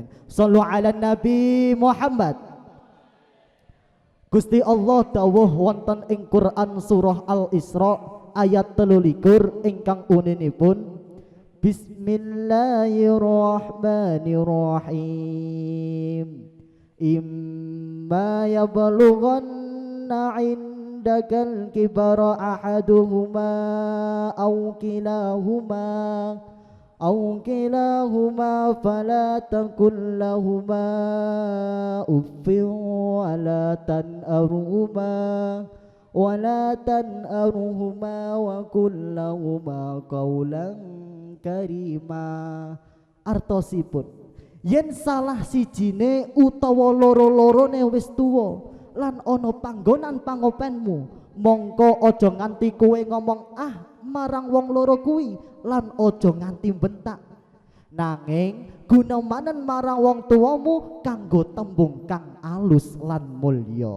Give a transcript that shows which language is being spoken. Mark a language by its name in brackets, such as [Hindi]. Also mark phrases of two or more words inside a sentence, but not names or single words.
[Arabic] صلوا على النبي محمد. [Javanese] Gusti Allah dawuh wonten ing Quran surah Al-Isra ayat 23 ingkang uninipun Bismillahirrahmanirrahim. [Arabic] إما يبلغن عندك الكبر أحدهما أو كلاهما فلا تقل لهما أف ولا تنهرهما وقل لهما قولا كريما. [Javanese] Artosipun, yen salah sijine utawa loro-lorone wis tuwa lan ana panggonan pangopenmu, mongko aja nganti kowe ngomong marang wong loro kuwi lan aja nganti bentak, nanging gunamanen marang wong tuamu kanggo tembung kang alus lan mulya.